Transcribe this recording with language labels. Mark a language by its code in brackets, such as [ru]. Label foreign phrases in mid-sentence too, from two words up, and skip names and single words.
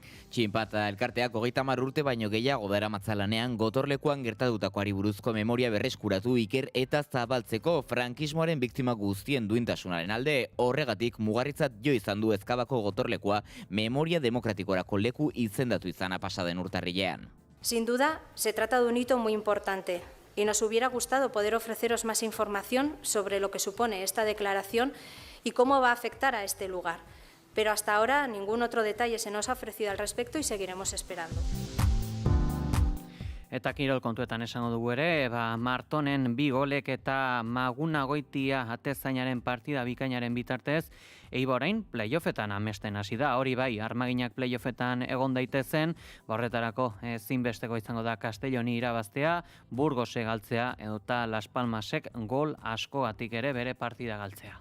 [eu] Txinpart elkarteak 30 urte baino gehiago daramatza lanean gotorlekuan gertatutakoari buruzko memoria berreskuratu iker eta zabaltzeko frankismoaren biktima guztien duintasunaren alde, horregatik mugarritzat jo izan du ezkabako gotorlekua memoria demokratikorako leku izendatu izana pasaden urtarrilean. [es] Sin duda, se trata de un hito muy importante. Y nos hubiera gustado poder ofreceros más información sobre lo que supone esta declaración y cómo va a afectar a este lugar. Pero hasta ahora ningún otro detalle se nos ha ofrecido al respecto y seguiremos esperando. [eu] Eta kirol kontuetan esango dugu ere, Martonen 2 golek eta Maguna Goitia atezainaren partida bikainaren bitartez, Eibar orain playoffetan amesten hasi da. Hori bai, Armaginak playoffetan egon daitezen, horretarako ezinbesteko izango da Castelloni irabaztea, Burgose galtzea edota Las Palmasek gol askogatik ere bere partida galtzea.